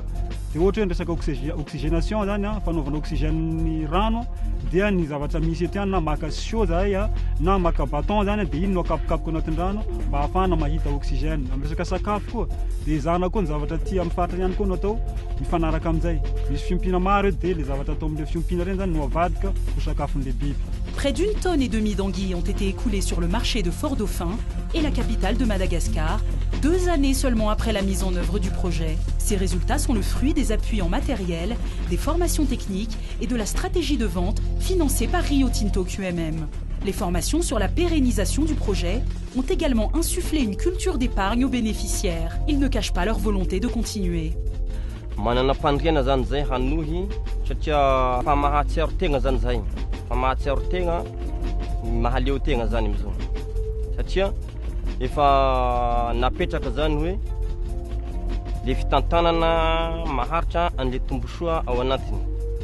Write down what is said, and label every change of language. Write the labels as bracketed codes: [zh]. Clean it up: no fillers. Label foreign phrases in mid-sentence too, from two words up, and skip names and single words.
[mg] Dia ohatra hoe ny resaka oxygénation zany fanaovana oxygène rano dia ny zavatra misy eto ihany na maka sio zahay na maka bâton zany dia iny no akapokapoka anatin'ny rano mba ahafahana mahita oxygène. Amin'ny resaka sakafo koa dia izahana koa ny zavatra ty amin'ny faritra ihany koa no atao mifanaraka amin'izay. Misy fiompina maro dia les zavatra atao amin'ilay fiompina reny zany no avadika ho sakafon'ilay biby. [fr] Près d'1,5 tonne d'anguilles ont été écoulées sur le marché de Fort-Dauphin et la capitale de Madagascar, 2 années seulement après la mise en œuvre du projet. Ces résultats sont le fruit des appuis en matériel, des formations techniques et de la stratégie de vente financée par Rio Tinto QMM. Les formations sur la pérennisation du projet ont également insufflé une culture d'épargne aux bénéficiaires. Ils ne cachent pas leur volonté de continuer. [mg] Manana fandriana zany zay hanohy satria fa mahatsiaro tegna zany zay. Fa mahatsiaro tegna mahaleo tegna zany amizao. Satria efa napetraka zany hoe le fitantanana maharitra an'le tombosoa ao anatiny.